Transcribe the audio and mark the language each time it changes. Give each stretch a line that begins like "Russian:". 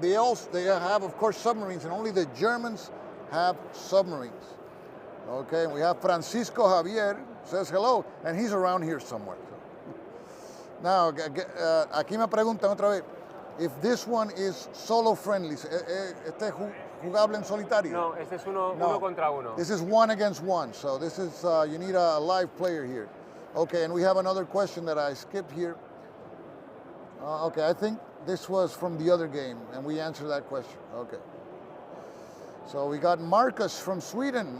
English: They have, of course, submarines, and only the Germans have submarines. Okay, and we have Francisco Javier, says hello, and he's around here somewhere.
Spanish: Now, aquí me preguntan otra vez,
English: if this one is solo friendly,
Spanish: ¿este es jugable en solitario? No, este es uno contra uno.
English: This is 1 against 1, so this is, you need a live player here. Okay, and we have another question that I skipped here. Okay, I think this was from the other game, and we answered that question. Okay. So we got Marcus from Sweden.